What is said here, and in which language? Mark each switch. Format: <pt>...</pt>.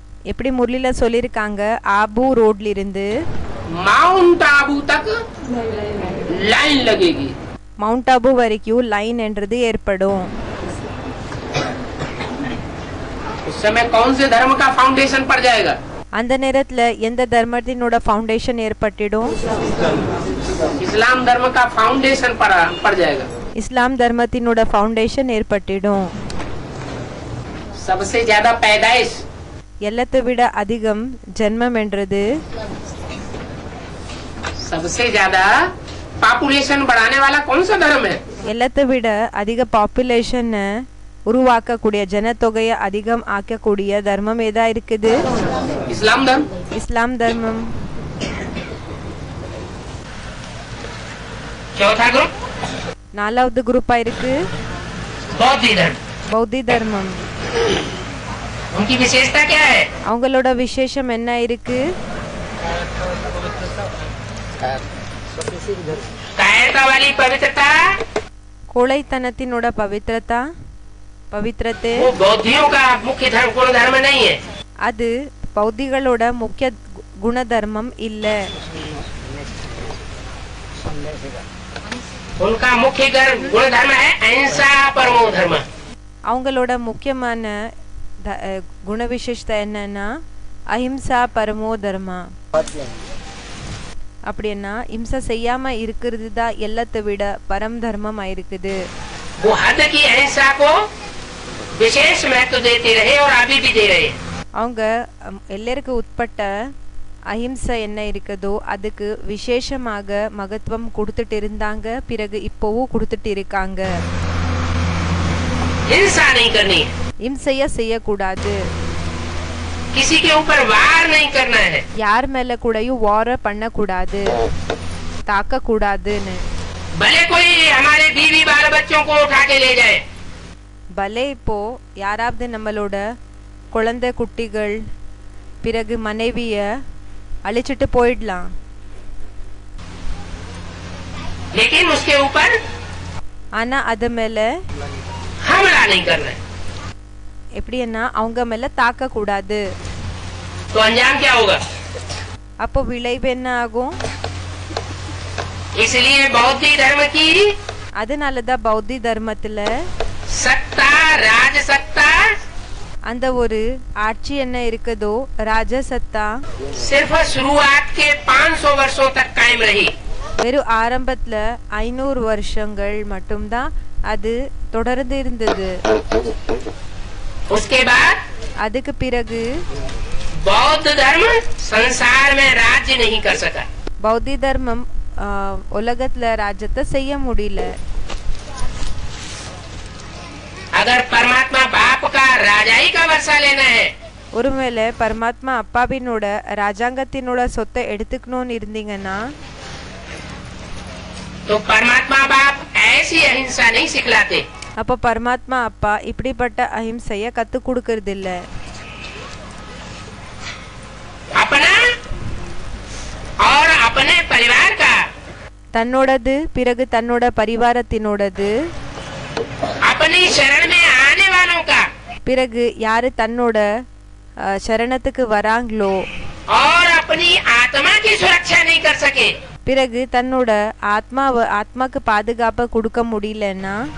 <ta>எப்படி முரளில சொல்லிருக்காங்க ஆபு ரோட்ல இருந்து</ta> <hi>माउंट आबू तक लाइन लगेगी।</hi> <ta>மவுண்ட் ஆபு வரைக்கும் லைன் என்றது ஏற்படும்.</ta> <hi>उस समय कौन से धर्म का फाउंडेशन पड़ जाएगा,</hi> <ta>அந்த நேரத்துல எந்த தர்மத்தினோட ஃபவுண்டேஷன் ஏற்பட்டிடும்?</ta> <hi>इस्लाम धर्म का फाउंडेशन पड़ जाएगा।</hi> <ta>இஸ்லாம் தர்மத்தினோட ஃபவுண்டேஷன் ஏற்பட்டிடும்.</ta> <hi>सबसे ज्यादा पैदाइश,</hi> <ta>எல்லாத்தை விட அதிகம் ஜென்மம் என்றது,</ta> <hi>सबसे ज्यादा पॉपुलेशन बढ़ाने वाला कौन सा धर्म है?</hi> <ta>எல்லாத்தை விட அதிக பாப்புலேஷன் உருவாக்கக்கூடிய, ஜனத்தொகையை அதிகம் ஆக்கக்கூடிய தர்மம் ஏதா இருக்குது?</ta> <hi>इस्लाम धर्म।</hi> <ta>இஸ்லாம் தர்மம்.</ta> <hi>चौथा ग्रुप</hi> <ta>நாலாவது குரூப்பா இருக்கு</ta> <hi>बौद्ध धर्म।</hi> <ta>பௌத்தி தர்மம்.</ta> <hi>उनकी विशेषता क्या है?</hi> <ta>அவங்களோட விசேஷம் என்ன இருக்கு?</ta> <hi>कायरता वाली पवित्रता,</hi> <ta>கோழைத்தனத்தினோட பவித்திரத்தை</ta> <hi>वो बौद्धियों का मुख्य धर्म गुण धर्म नहीं है।</hi> <ta>அது பௌத்திகளோட முக்கிய குணதர்மம் இல்ல.</ta> <hi>उनका मुख्य गुण धर्म है अहिंसा परमो धर्म।</hi> <ta>அவங்களோட முக்கியமான குண விசேஷத்தை என்னன்னா அஹிம்சா பரமோ தர்மா. அப்படின்னா இம்சை செய்யாம இருக்கிறது தான் எல்லாத்தை விட பரம் தர்மம் ஆயிருக்குது.</ta> <hi>वो हद की अहिंसा को विशेष महत्व देते रहे और अभी भी दे रहे।</hi> <ta>அவங்க எல்லாருக்கும் உட்பட்ட அஹிம்சை என்ன இருக்குதோ அதுக்கு விசேஷமாக மகத்துவம் கொடுத்துட்டு இருந்தாங்க, பிறகு இப்போவும் கொடுத்துட்டு இருக்காங்க.</ta> <hi>हिंसा नहीं करनी है,</hi> <ta>இம்சைய செய்யக்கூடாது,</ta> <hi>किसी के ऊपर वार नहीं करना है,</hi> <ta>யார் மேல கூடயும் வார பண்ணக்கூடாது, தாக்க கூடாதுன்னு.</ta> <hi>भले कोई हमारे बीवी बाल बच्चों को उठा के ले जाए,</hi> <ta>பலே இப்போ யாராவது நம்மளோட குழந்தை குட்டிகள் பிறகு மனைவிய அழிச்சிட்டு போயிடலாம்,</ta> <hi>लेकिन उसके ऊपर</hi> <ta>ஆனா அது மேல</ta> <hi>हमला नहीं करना है।</hi> <ta>எப்படின்னா அவங்க மேல தாக்க கூடாது.</ta> <hi>तो अंजाम क्या होगा?</hi> <ta>அப்போ விளைவு என்ன ஆகும்?</ta> <hi>इसलिए बौद्ध धर्म की</hi> <ta>அதனாலதான் பௌத்தி தர்மத்துல</ta> <hi>सत्ता राजसत्ता</hi> <ta>அந்த ஒரு ஆட்சி என்ன இருக்குதோ ராஜசத்தா</ta> <hi>सिर्फ शुरुआत के 500 वर्षों तक कायम रही।</hi> <ta>வெறும் ஆரம்பத்துல 500 வருஷங்கள் மட்டும்தான் அது தொடர்ந்து இருந்தது.</ta> <hi>उसके बाद</hi> <ta>அதுக்கு பிறகு</ta> <hi>बौद्ध धर्म संसार में राज्य नहीं कर सका।</hi> <ta>பௌத்தி தர்மம் உலகத்துல ராஜ்யத்தை செய்ய முடியல.</ta> <hi>अगर परमात्मा बाप का राजाई का वर्षा लेना है,</hi> <ta>ஒருவேளை பரமாத்மா அப்பாவினோட ராஜாங்கத்தினோட சொத்தை எடுத்துக்கணும்னு இருந்தீங்கன்னா</ta> <hi>तो परमात्मा बाप ऐसी अहिंसा नहीं सिखलाते।</hi> <ta>அப்ப பரமாத்மா அப்பா இப்படிப்பட்ட அஹிம்சைய கத்து கொடுக்கறது இல்ல.</ta> <hi>अपना और अपने परिवार का,</hi> <ta>தன்னோடது பிறகு தன்னோட பரிவாரத்தினோடது,</ta> <hi>अपनी शरण में आने वालों का</hi> <ta>பிறகு யாரு தன்னோட சரணத்துக்கு வராங்களோ,</ta> <hi>और अपनी आत्मा की सुरक्षा नहीं कर सके,</hi> <ta>பிறகு தன்னோட ஆத்மாக்கு பாதுகாப்பை கொடுக்க முடியலன்னா,</ta>